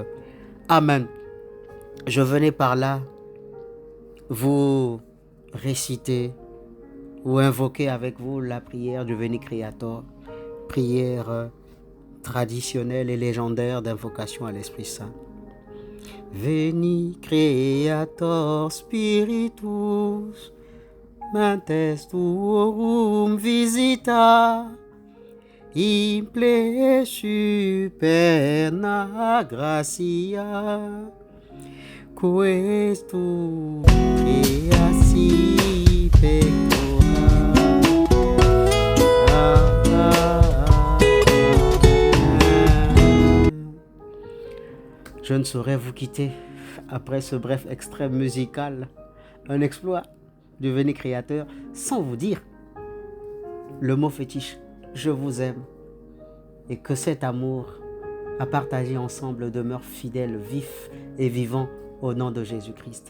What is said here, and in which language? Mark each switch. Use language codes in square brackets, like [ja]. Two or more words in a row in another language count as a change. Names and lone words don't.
[fr] Amen. Je venais par là vous réciter ou invoquer avec vous la prière du Veni Creator, prière traditionnelle et légendaire d'invocation à l'Esprit Saint. [la] Veni Creator Spiritus, mentes tuorum visita, imple superna gratia, questum creasi pectora. [fr] Je ne saurais vous quitter après ce bref extrait musical, un exploit du Veni Créateur, sans vous dire le mot fétiche, je vous aime, et que cet amour à partager ensemble demeure fidèle, vif et vivant au nom de Jésus-Christ.